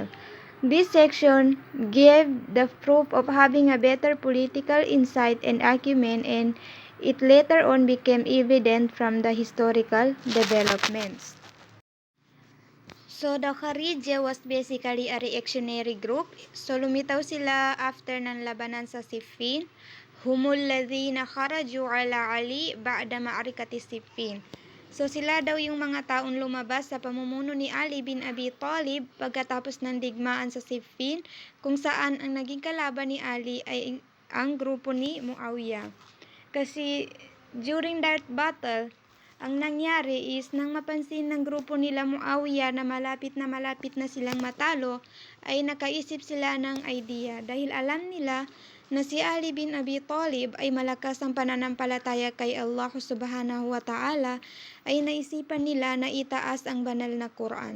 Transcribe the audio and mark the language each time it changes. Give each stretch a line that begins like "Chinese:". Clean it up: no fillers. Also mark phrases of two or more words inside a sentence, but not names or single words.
English: This section gave the proof of having a better political insight and acumen, and it later on became evident from the historical developments. So, the Khawarij was basically a reactionary group. So,
Filipino: lumitaw sila after ng labanan sa Siffin.
Arabic: هم الذين خرجوا على علي بعد معركة صفين.
Filipino: So, sila daw yung mga taong lumabas sa pamumuno ni Ali bin Abi Talib pagkatapos ng digmaan sa Siffin, kung saan ang naging kalaban ni Ali ay ang grupo ni Muawiyah.
English: Kasi during that battle,
Filipino: ang nangyari is nang mapansin ng grupo nila Muawiyah na malapit na silang matalo, ay nakaisip sila ng idea dahil alam nila na si Ali bin Abi Talib ay malakas ang pananampalataya kay
Arabic: الله سبحانه وتعالى,
Filipino: ay naisipan nila na itaas ang banal na Quran.